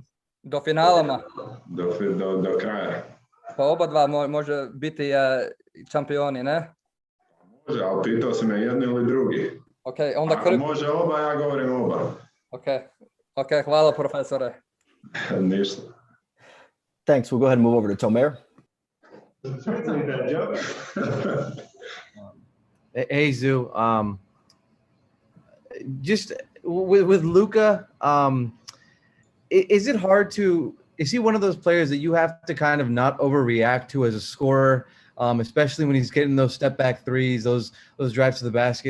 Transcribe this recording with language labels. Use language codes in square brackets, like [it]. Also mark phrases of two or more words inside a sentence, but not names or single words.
[sr] Do finalama? Do kraja. Pa oba dva može biti šampioni, ne? Može, ali pitao si me jedni ili drugi. Okay, onda ako može oba, ja govorim oba. Ok, hvala profesore. Ništa. [en] Thanks. We'll go ahead and move over to Tomer. Hey, Zoo. Just with Luka, is it hard to? Is he one of those players that you have to kind of not overreact to as a scorer, especially when he's getting those step back threes, those drives to the basket?